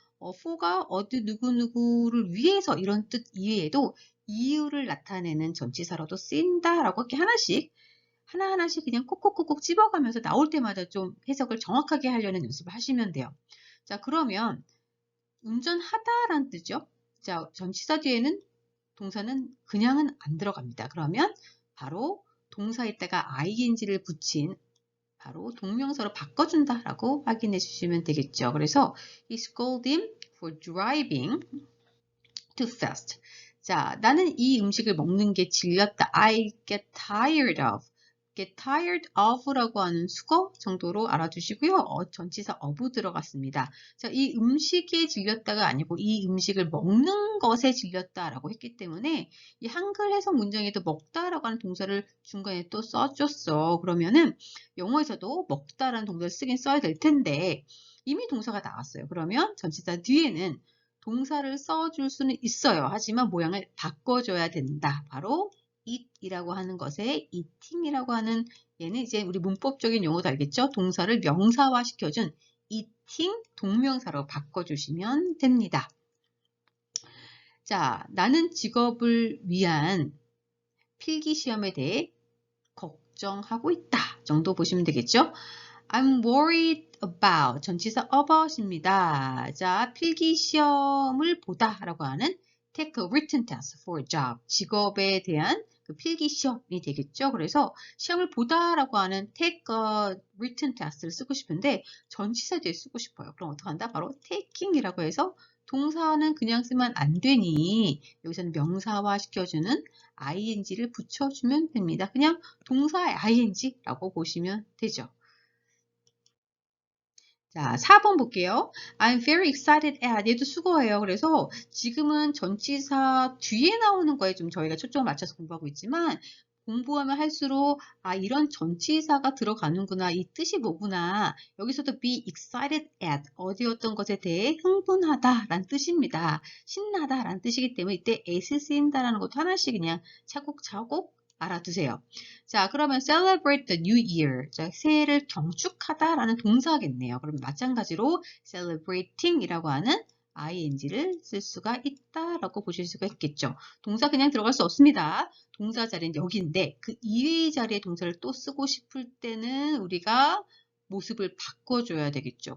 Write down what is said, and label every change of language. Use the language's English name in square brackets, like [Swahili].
[Korean] for가 어디 누구누구를 위해서 이런 뜻 이외에도 이유를 나타내는 전치사로도 쓰인다라고 이렇게 하나하나씩 그냥 콕콕콕콕 집어가면서 나올 때마다 좀 해석을 정확하게 하려는 연습을 하시면 돼요. 자, 그러면 운전하다라는 뜻이죠. 자, 전치사 뒤에는 동사는 그냥은 안 들어갑니다. 그러면 바로 동사에다가 ing를 붙인 바로 동명사로 바꿔준다라고 확인해 주시면 되겠죠. 그래서 [English] he scolded him for driving too fast. [Korean] 자, 나는 이 음식을 먹는 게 질렸다. [English] I get tired of. get tired of [Korean] 라고 하는 수거 정도로 알아두시고요. 전치사 of 들어갔습니다. 자, 이 음식에 질렸다가 아니고 이 음식을 먹는 것에 질렸다라고 했기 때문에 이 한글 해석 문장에도 먹다라고 하는 동사를 중간에 또 써줬어. 그러면은 영어에서도 먹다라는 동사를 쓰긴 써야 될 텐데 이미 동사가 나왔어요. 그러면 전치사 뒤에는 동사를 써줄 수는 있어요. 하지만 모양을 바꿔줘야 된다. 바로 eat이라고 하는 것에 eating이라고 하는 얘는 이제 우리 문법적인 용어도 알겠죠? 동사를 명사화 시켜준 eating 동명사로 바꿔주시면 됩니다. 자, 나는 직업을 위한 필기시험에 대해 걱정하고 있다 정도 보시면 되겠죠? [English] I'm worried about [Korean] 전치사 about입니다. 자, 필기시험을 보다라고 하는 [English] take a written test for a job. [Korean] 직업에 대한 그 필기시험이 되겠죠. 그래서 시험을 보다라고 하는 [English] take a written test [Korean] 를 쓰고 싶은데 전치사 뒤에 쓰고 싶어요. 그럼 어떡한다? 바로 taking이라고 해서 동사는 그냥 쓰면 안 되니 여기서는 명사화 시켜주는 ing를 붙여주면 됩니다. 그냥 동사의 ing라고 보시면 되죠. 자, 4번 볼게요. [English] I'm very excited at. [Korean] 얘도 수거예요. 그래서 지금은 전치사 뒤에 나오는 거에 좀 저희가 초점을 맞춰서 공부하고 있지만 공부하면 할수록 아, 이런 전치사가 들어가는구나. 이 뜻이 뭐구나. 여기서도 [English] be excited at [Korean] 어디 어떤 것에 대해 흥분하다 라는 뜻입니다. 신나다 라는 뜻이기 때문에 이때 at을 쓰인다라는 것도 하나씩 그냥 차곡차곡 알아두세요. 자, 그러면 [English] celebrate the new year. [Korean] 자, 새해를 경축하다라는 동사겠네요. 그럼 마찬가지로 celebrating이라고 하는 ing를 쓸 수가 있다라고 보실 수가 있겠죠. 동사 그냥 들어갈 수 없습니다. 동사 자리는 여기인데 그 이외의 자리에 동사를 또 쓰고 싶을 때는 우리가 모습을 바꿔줘야 되겠죠.